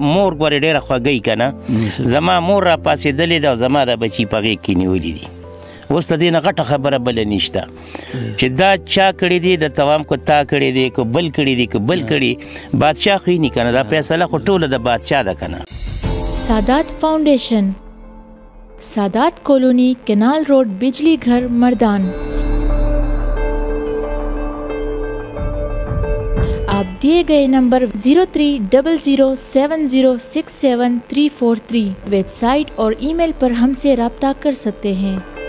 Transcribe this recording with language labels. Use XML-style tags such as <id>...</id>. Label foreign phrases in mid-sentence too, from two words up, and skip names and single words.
<ps>مور ګورې ډېره خوږی که نه، زما مور را پاسېدلې ده او زما دا بچي په غېږ کې نیولي دي. اوس د دې نه غټه خبره بله نشته چې دا چا کړي دي، د توام کو تا کړي دي که بل کړي دي که بل کړي، بادشاه خو یې نه که نه، دا فیصله خو ټوله د بادشاه ده که نه.</ps> <ur>سادات فاؤنڈیشن، سادات کالونی، کینال روڈ، بجلی گھر، مردان. آپ دیے گئے نمبر 030070673443 ویب سائٹ اور ای میل پر ہم سے رابطہ کر سکتے ہیں.</ur>